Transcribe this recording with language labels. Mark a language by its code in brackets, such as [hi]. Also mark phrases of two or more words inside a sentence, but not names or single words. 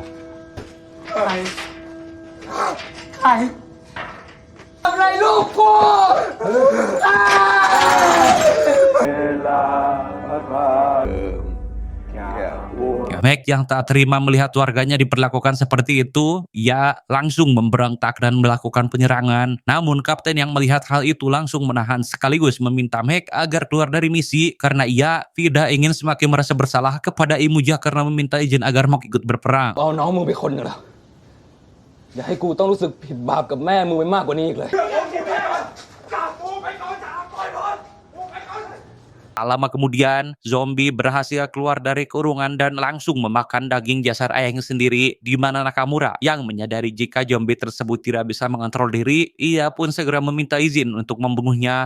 [id] Meg yang tak terima melihat warganya diperlakukan seperti itu, ia langsung memberontak dan melakukan penyerangan. Namun kapten yang melihat hal itu langsung menahan sekaligus meminta Meg agar keluar dari misi karena ia tidak ingin semakin merasa bersalah kepada Imuja karena meminta izin agar Mok ikut berperang. [th] เอาน้องมึงเป็นคนกันเหรออย่าให้กูต้องรู้สึกผิดบาปกับแม่มึงไปมากกว่านี้อีกเลย [id] Tak lama kemudian, zombie berhasil keluar dari kurungan dan langsung memakan daging jasad ayahnya sendiri, di mana Nakamura yang menyadari jika zombie tersebut tidak bisa mengontrol diri, ia pun segera meminta izin untuk membunuhnya.